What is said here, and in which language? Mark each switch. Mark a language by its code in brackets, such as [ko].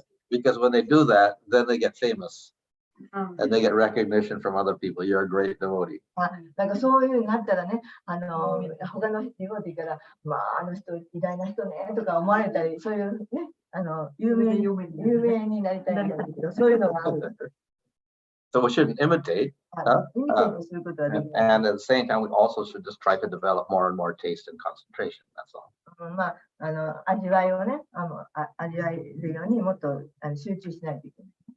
[en] Because when they do that, then they get famous. And they get recognition from other people. You're a great devotee. [ja] なんかそういう風になったらね、他のディボティから、まあ、あの人、偉大な人ね、とか思われたり、そういうね、有名になりたいんだけど、そういうのがある。 [en] So we shouldn't imitate. [ja] イミテートすることはできない。 [en] And at the same time, we also should just try to develop more and more taste and concentration. That's all. [ja] まあ、味わいをね、味わえるようにもっと集中しないといけない。